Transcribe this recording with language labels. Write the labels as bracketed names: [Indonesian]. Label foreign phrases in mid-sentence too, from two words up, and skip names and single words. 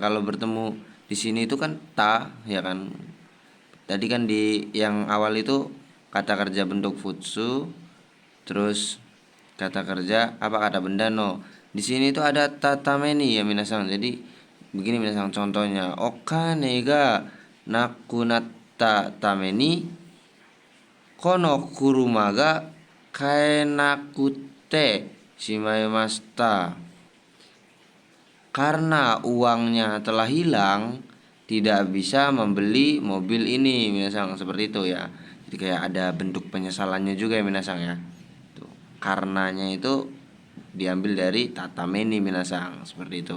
[Indonesian] Kalau bertemu di sini itu kan ya kan. Tadi kan di yang awal itu kata kerja bentuk futsu, terus kata kerja kata benda no. Di sini itu ada tatameni ya minasang. Jadi begini minasang contohnya. [Japanese] お金がなくなったためにこの車が買えなくてしまいました. [Indonesian] Karena uangnya telah hilang, tidak bisa membeli mobil ini minasang, seperti itu ya. Jadi kayak ada bentuk penyesalannya juga ya minasang ya. Tuh, karenanya itu diambil dari tatameni minasang, seperti itu.